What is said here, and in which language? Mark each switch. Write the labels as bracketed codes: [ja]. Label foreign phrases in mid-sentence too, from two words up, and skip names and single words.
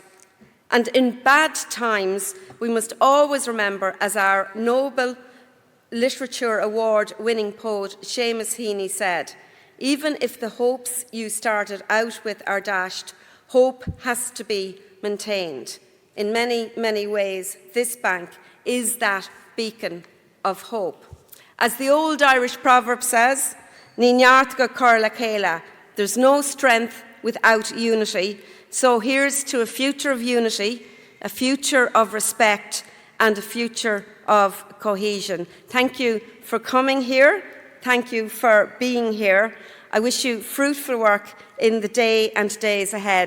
[en] And in bad times, we must always remember, as our Nobel Literature Award-winning poet Seamus Heaney said, even if the hopes you started out with are dashed, hope has to be maintained. In many, many ways, this bank is that beacon of hope. As the old Irish proverb says, [ga] Ní neart go cur le chéile, [en] there's no strength without unity. So here's to a future of unity, a future of respect, and a future of cohesion. Thank you for coming here. Thank you for being here. I wish you fruitful work in the day and days ahead.